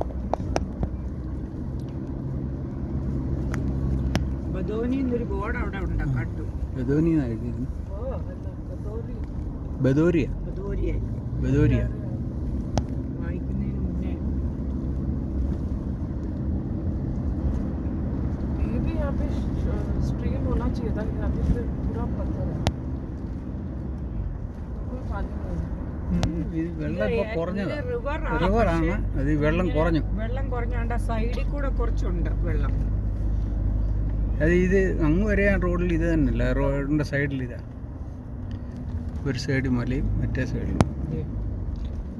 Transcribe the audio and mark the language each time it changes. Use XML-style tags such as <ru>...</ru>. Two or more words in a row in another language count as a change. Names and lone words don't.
<ml>ബദോനി എന്നൊരു ബോർഡ് അവിടെ ഉണ്ട്, കണ്ടു. ബദോനി എന്നായിരുന്നു. ബദോരിയ. വായിക്കുന്നതിന് മുന്നേ</ml> <hi>स्ट्रीम होना चाहिए था, यहाँ पे पूरा पत्थर है, कोई पानी नहीं.</hi> <ml>വെള്ളം ഇപ്പോൾ കുറഞ്ഞത് റിവറാണ്. അത് വെള്ളം കുറഞ്ഞോണ്ട് സൈഡിൽ കൂടെ കുറച്ചുണ്ട് വെള്ളം. അത് ഇത് അങ്ങ് വരെ റോഡിൽ ഇത് തന്നെയല്ല, റോഡിൻ്റെ സൈഡിൽ ഇതാ. ഒരു സൈഡ് മലയും മറ്റേ സൈഡിലും</ml>